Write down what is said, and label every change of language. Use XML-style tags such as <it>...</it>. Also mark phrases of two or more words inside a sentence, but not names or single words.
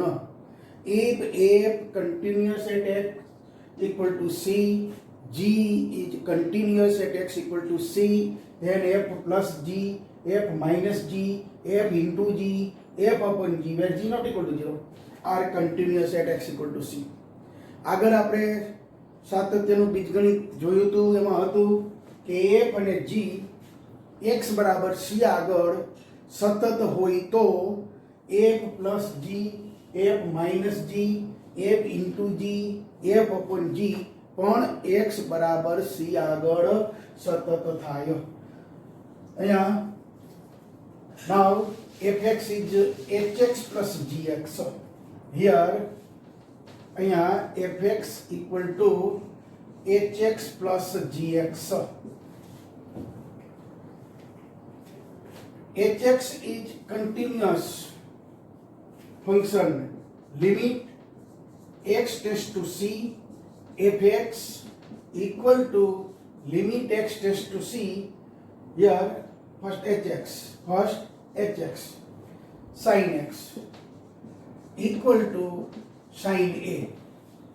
<en>If f continuous at x equal to c, g is continuous at x equal to c, then f plus g, f minus g, f into g, f upon g where g not equal to 0 are continuous at x equal to c.</en> <gu>આગળ આપણે સાતત્યનું બીજગણિત જોયું હતું. એમાં હતું કે f અને g x બરાબર c આગળ સતત હોય તો</gu> <en>f plus g, f minus g, f into g, f upon g</en> <gu>પણ x બરાબર c આગળ સતત થાય. અહીંયા</gu> <en>now fx is hx plus gx. here</en> <gu>અહીંયા</gu> <en>fx equal to hx plus gx. hx is continuous function. limit x tends to c, fx equal to limit x tends to c. Here first hx sin x equal to sin a.</en>